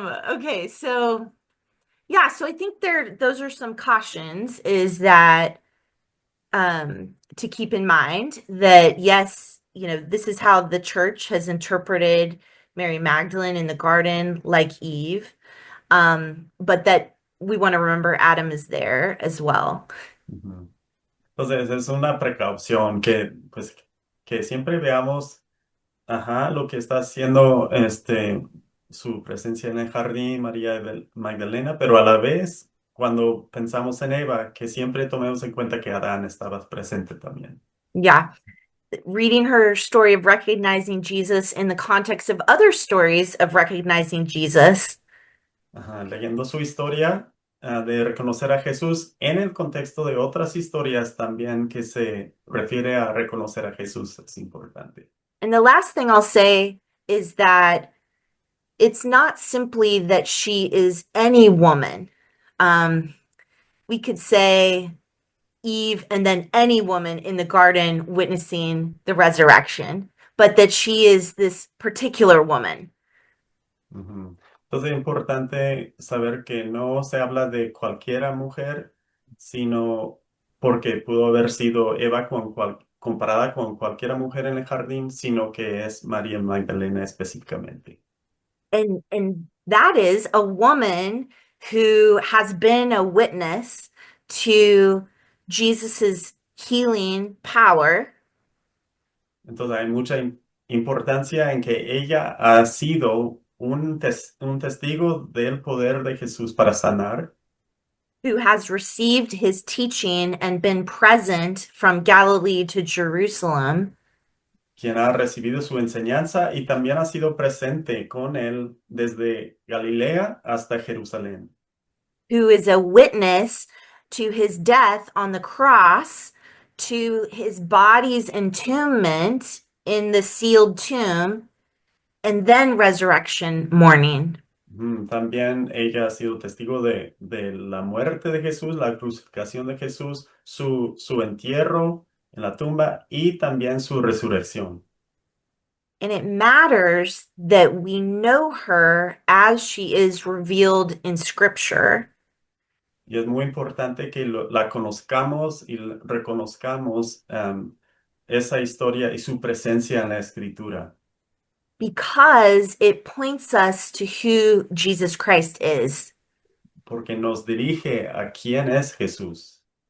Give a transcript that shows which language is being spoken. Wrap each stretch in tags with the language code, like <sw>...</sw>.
<en>Okay, so yeah, so I think those are some cautions is that to keep in mind that yes, this is how the church has interpreted Mary Magdalene in the garden, like Eve. But that we want to remember Adam is there as well. Ujú.</en> <es>Entonces, es una precaución que, pues, que siempre veamos, ajá, lo que está haciendo su presencia en el jardín, Magdalena, pero a la vez, cuando pensamos en Eva, que siempre tomemos en cuenta que Adán estaba presente también. Yeah.</es> <en>Reading her story of recognizing Jesus in the context of other stories of recognizing Jesus.</en> <es>Ajá, leyendo su historia, de reconocer a Jesús en el contexto de otras historias también que se refiere a reconocer a Jesús es importante.</es> <en>And the last thing I'll say is that it's not simply that she is any woman. We could say Eve and then any woman in the garden witnessing the resurrection, but that she is this particular woman. Ujú.</en> <es>Entonces es importante saber que no se habla de cualquiera mujer, sino porque pudo haber sido Eva comparada con cualquier mujer en el jardín, sino que es María Magdalena específicamente.</es> <en>And that is a woman who has been a witness to Jesus's healing power.</en> <es>Entonces hay mucha importancia en que ella ha sido un testigo del poder de Jesús para sanar,</es> <en>Who has received his teaching and been present from Galilee to Jerusalem,</en> <es>quien ha recibido su enseñanza y también ha sido presente con él desde Galilea hasta Jerusalén,</es> <en>who is a witness to his death on the cross, to his body's entombment in the sealed tomb, and then resurrection morning.</en> <es>También ella ha sido testigo de la muerte de Jesús, la crucificación de Jesús, su entierro en la tumba y también su resurrección.</es> <en>And it matters that we know her as she is revealed in Scripture.</en> <es>Y es muy importante que la conozcamos y reconozcamos esa historia y su presencia en la escritura,</es> <en>Because it points us to who Jesus Christ is.</en> <es>porque nos dirige a quién es Jesús.</es>